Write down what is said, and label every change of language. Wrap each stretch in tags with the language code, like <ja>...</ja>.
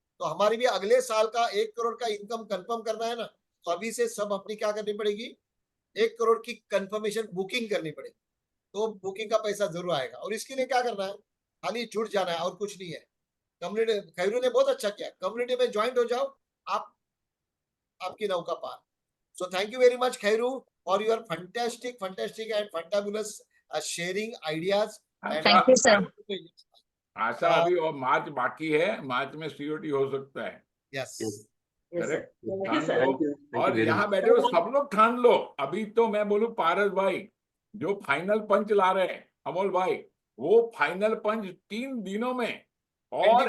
<hi>तो हमारी भी अगले साल का 1 करोड़ का इनकम कंफर्म करना है ना, तो अभी से सब अपनी क्या करनी पड़ेगी, 1 करोड़ की कंफर्मेशन बुकिंग करनी पड़ेगी। तो बुकिंग का पैसा जरूर आएगा। और इसके लिए क्या करना है, खाली जुड़ जाना है और कुछ नहीं है। कम्युनिटी, खैरू ने बहुत अच्छा किया, कम्युनिटी में ज्वाइंट हो जाओ, आप आपकी नौका पार।</hi> <en>So thank you very much, Khairu, for your fantastic and fantabulous sharing ideas and</en> <hi>Asha,</hi> <en>Thank you, sir.</en> <hi>आशा अभी और मार्च बाकी है, मार्च में सीओटी हो सकता है।</hi> <en>yes, Yes, sir. Correct, Thank you,</en> <hi>ठान</hi> <en>sir.</en> <hi>लो। और यहाँ बैठे हो सब लोग ठान लो। अभी तो मैं बोलूं पारस भाई, जो फाइनल पंच ला रहे हैं अमोल भाई, वो फाइनल पंच 3 दिनों में और</hi>